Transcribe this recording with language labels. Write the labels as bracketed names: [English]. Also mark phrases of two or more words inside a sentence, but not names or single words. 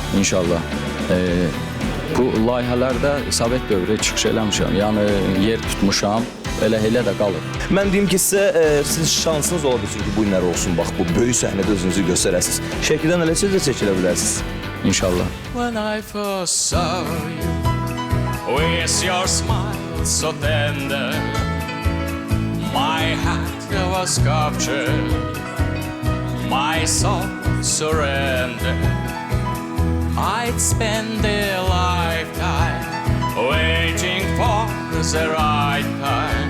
[Azerbaijani] İnşallah. Bu layihələrdə Sovet dövrü çıxış eləmişəm, yəni yer tutmuşam, elə də qalır. Mən deyim ki, sizin şansınız ola bilsin ki, bu günlər olsun, bax, bu böyük səhnədə özünüzü göstərəsiniz. Şəkidən elə siz də çəkilə bilərsiniz. İnşallah. [English] When I first saw you, with your smile so tender, my heart was captured, my soul surrendered. I'd spend a lifetime waiting for the right time.